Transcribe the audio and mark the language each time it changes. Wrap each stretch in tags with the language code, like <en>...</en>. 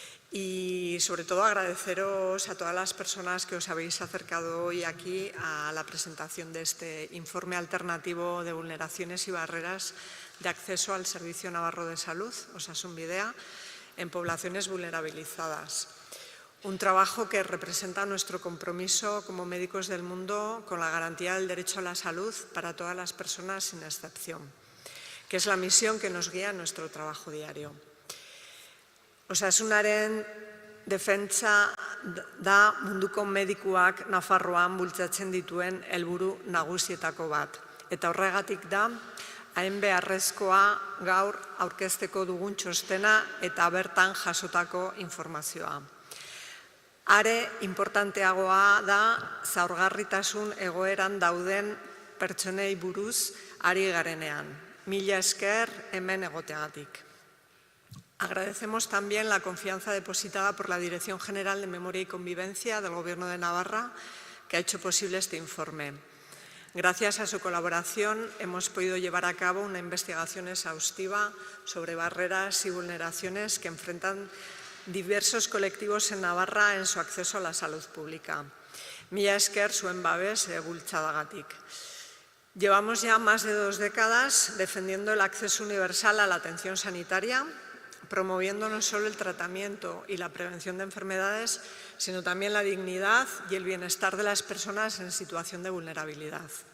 <es>Y sobre todo agradeceros a todas las personas que os habéis acercado hoy aquí a la presentación de este informe alternativo de vulneraciones y barreras de acceso al Servicio Navarro de Salud, Osasun Bidea, en poblaciones vulnerabilizadas. Un trabajo que representa nuestro compromiso como médicos del mundo con la garantía del derecho a la salud para todas las personas sin excepción, que es la misión que nos guía en nuestro trabajo diario.</es> <eu>Osasunaren defentsa da munduko medikuak Nafarroan bultzatzen dituen helburu nagusietako bat. Eta horregatik da, hain beharrezkoa gaur aurkezteko dugun txostena eta bertan jasotako informazioa. Are importanteagoa da zaurgarritasun egoeran dauden pertsonei buruz ari garenean. Mila esker hemen egoteagatik.</eu> <es>Agradecemos también la confianza depositada por la Dirección General de Memoria y Convivencia del Gobierno de Navarra, que ha hecho posible este informe. Gracias a su colaboración hemos podido llevar a cabo una investigación exhaustiva sobre barreras y vulneraciones que enfrentan diversos colectivos en Navarra en su acceso a la salud pública.</es> <eu>Mila esker zuen babes bultzadagatik.</eu> <es>Llevamos ya más de 2 décadas defendiendo el acceso universal a la atención sanitaria, promoviendo no solo el tratamiento y la prevención de enfermedades, sino también la dignidad y el bienestar de las personas en situación de vulnerabilidad.</es>